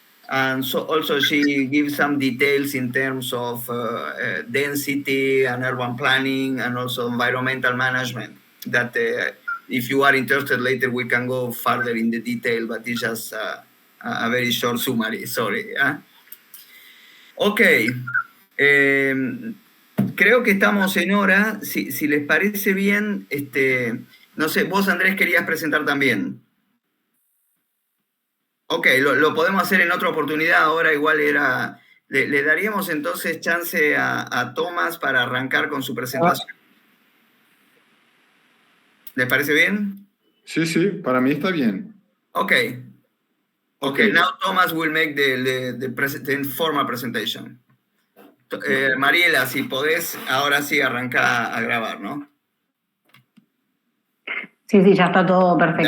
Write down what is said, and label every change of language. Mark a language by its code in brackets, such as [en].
[en] And so also she gives some details in terms of density and urban planning and also environmental management that if you are interested later, we can go further in the detail, but it's just a very short summary, sorry. [es] Ok, creo que estamos en hora. Si les parece bien, no sé, vos Andrés querías presentar también. Ok, lo podemos hacer en otra oportunidad, ahora igual era... Le daríamos entonces chance a Tomás para arrancar con su presentación. ¿Les parece bien? Sí, sí, para mí está bien. [en] Okay. Now Thomas will make the formal presentation. [es] Mariela, si podés, ahora sí arranca a grabar, ¿no? Sí, ya está todo perfecto.